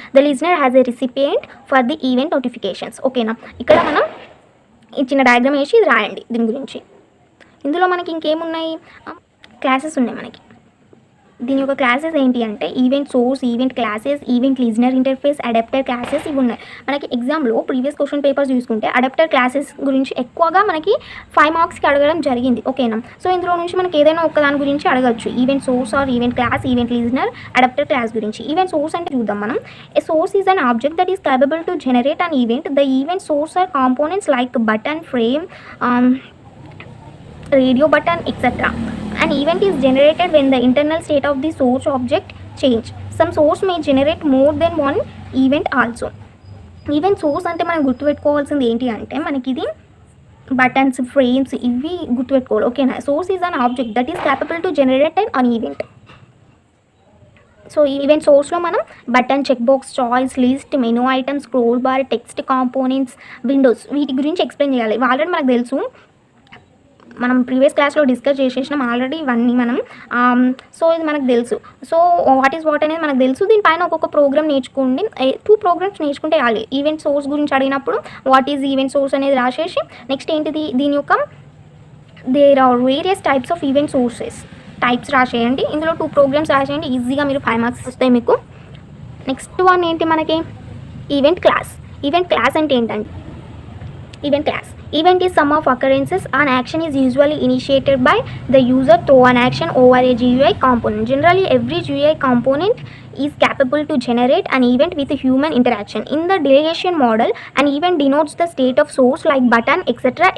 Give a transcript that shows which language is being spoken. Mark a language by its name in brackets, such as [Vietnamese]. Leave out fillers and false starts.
[English] The listener has a recipient for the event notifications. [Telugu] Okay na, ఇక్కడ మనం ఇచ్చిన diagram వేసి ఇది రాయండి దీని గురించి. ఇందులో మనకి ఇంకేమున్నాయి, క్లాసెస్ ఉన్నాయి మనకి. దీని యొక్క క్లాసెస్ ఏంటి అంటే event source, event classes, event listener interface, adapter classes, ఇవి ఉన్నాయి మనకి. ఎగ్జామ్లో ప్రీవియస్ క్వశ్చన్ పేపర్స్ చూసుకుంటే అడాప్టర్ క్లాసెస్ గురించి ఎక్కువగా మనకి 5 మార్క్స్కి అడగడం జరిగింది. ఓకేనా. సో ఇందులో నుంచి మనకి ఏదైనా ఒక దాని గురించి అడగచ్చు. Event source are event class, event listener, adapter class గురించి. ఈవెంట్ సోర్స్ అంటే చూద్దాం మనం. [English] A source is an object that is capable to generate an event. The event source are components like button, frame, radio button, etc. An event is generated when the internal state of the source object change. Some source may generate more than one event also. [Telugu] Event source అంటే మనం గుర్తుపెట్టుకోవాల్సింది ఏంటి అంటే మనకి ఇది buttons, frames, ఇవి గుర్తుపెట్టుకోవాలి. ఓకేనా. [English] Source is an object that is capable to generate an event. [Telugu] So event సోర్స్లో మనం button, check box, choice, list, menu items, scroll bar, text components, Windows, వీటి గురించి ఎక్స్ప్లెయిన్ చేయాలి. ఆల్రెడీ మనకు తెలుసు మనం ప్రీవియస్ క్లాస్లో డిస్కస్ చేసేసినాం ఆల్రెడీ ఇవన్నీ మనం. సో ఇది మనకు తెలుసు. సో వాట్ ఈస్ వాట్ అనేది మనకు తెలుసు. దీనిపైన ఒక్కొక్క ప్రోగ్రామ్ నేర్చుకోండి. 2 ప్రోగ్రామ్స్ నేర్చుకుంటే చాలు. ఈవెంట్ సోర్స్ గురించి అడిగినప్పుడు [English] what is event source [Telugu] అనేది రాసేసి నెక్స్ట్ ఏంటిది దీని యొక్క [English] there are various types of event sources [Telugu] types రాసేయండి. ఇందులో 2 ప్రోగ్రామ్స్ రాసేయండి. ఈజీగా మీరు 5 మార్క్స్ వస్తాయి మీకు. నెక్స్ట్ వన్ ఏంటి మనకి ఈవెంట్ క్లాస్. ఈవెంట్ క్లాస్ అంటే ఏంటంటే event class. [English] Event is sum of occurrences. An action is usually initiated by the user through an action over a GUI component. Generally, every GUI component is capable to generate an event with a human interaction. In the delegation model, an event denotes the state of source like button, etc.